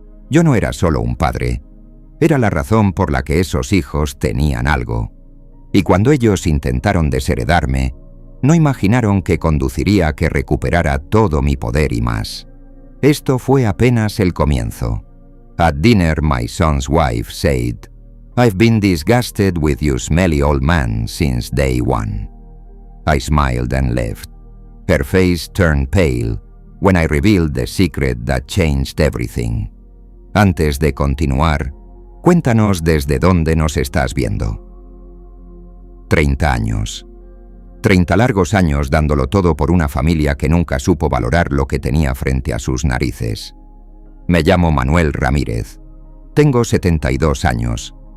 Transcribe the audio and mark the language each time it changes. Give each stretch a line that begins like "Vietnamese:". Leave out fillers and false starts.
Spanish: Yo no era solo un padre, era la razón por la que esos hijos tenían algo. Y cuando ellos intentaron desheredarme, no imaginaron que conduciría a que recuperara todo mi poder y más. Esto fue apenas el comienzo.
English: At dinner, my son's wife said, "I've been disgusted with you smelly old man since day one." I smiled and left. Her face turned pale when I revealed the secret that changed everything.
Spanish: Antes de continuar, cuéntanos desde dónde nos estás viendo. 30 años. 30 largos años dándolo todo por una familia que nunca supo valorar lo que tenía frente a sus narices. Me llamo Manuel Ramírez. Tengo 72 años.